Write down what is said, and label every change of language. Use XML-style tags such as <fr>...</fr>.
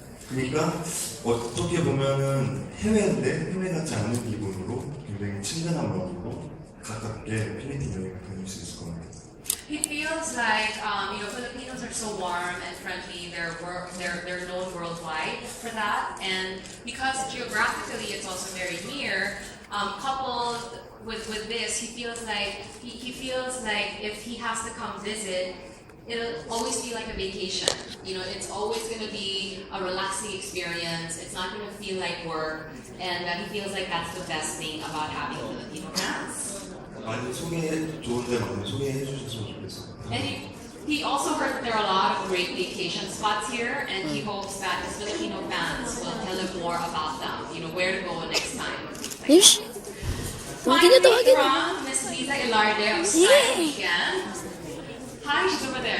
<ko>그러니까 어떻게 보면은 해외인데 해외 같지 않은 기분으로 굉장히 친근한 마음으로 가깝게 필리핀 여행을 다닐 수 있을 것 같아요.</ko> <en>He feels like Filipinos are so warm and friendly. They're known worldwide for that, and because geographically it's also very near, coupled with this, he feels like if he has to come visit, it'll always be like a vacation. It's always going to be a relaxing experience. It's not going to feel like work, and he feels like that's the best thing about having Filipino fans.</en> <ko>많이 좋은데 많이 소개해 주셨으면 좋겠어요.</ko> <en>And he also heard that there are a lot of great vacation spots here, and he hopes that his Filipino fans will tell him more about them. Where to go next time. Finally, from Miss Lisa Ilarde of Style Weekend. Hi, she's over there.</en>